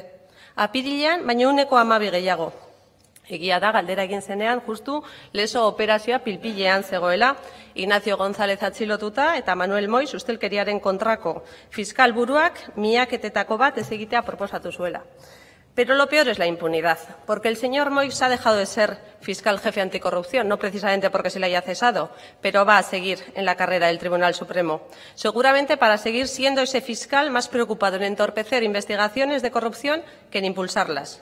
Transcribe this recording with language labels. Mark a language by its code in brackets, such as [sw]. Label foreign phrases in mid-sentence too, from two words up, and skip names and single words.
[eu] Apirilean, baina 12 gehiago. Egia da, galdera egin zenean, justu lezo operazioa pilpilean zegoela, Ignacio González atxilotuta eta Manuel Moix ustelkeriaren kontrako fiskal buruak miaketetako bat ez egitea proposatu zuela. [es] Pero lo peor es la impunidad, porque el señor Moix ha dejado de ser fiscal jefe anticorrupción, no precisamente porque se le haya cesado, pero va a seguir en la carrera del Tribunal Supremo. Seguramente para seguir siendo ese fiscal más preocupado en entorpecer investigaciones de corrupción que en impulsarlas.